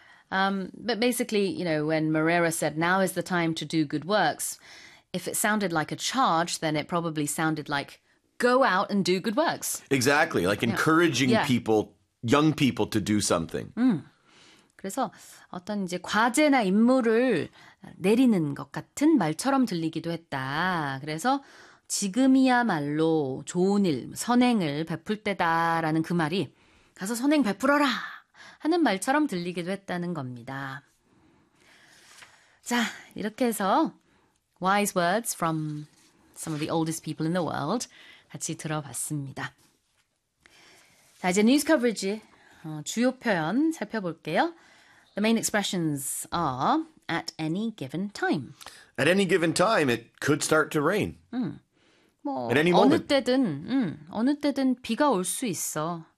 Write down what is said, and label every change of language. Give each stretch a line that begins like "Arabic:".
English: But basically, you know, when Moreira said, now is the time to do good works, if it sounded like a charge, then it probably sounded like go out and do good works. Exactly, like encouraging people, young people to do something.
Korean: 그래서 어떤 이제 과제나 임무를 내리는 것 같은 말처럼 들리기도 했다. 그래서 지금이야말로 좋은 일, 선행을 베풀 때다라는 그 말이 가서 선행 베풀어라 하는 말처럼 들리기도 했다는 겁니다. 자, 이렇게 해서
English: wise words from some of the oldest people in the world
Korean: 같이 들어봤습니다. 자, 이제 뉴스 커버리지 주요 표현 살펴볼게요.
English: The main expressions are at any given time. At any given time, it could start to rain. 뭐, at any moment.
Korean: 어느 때든 비가 올 수 있어.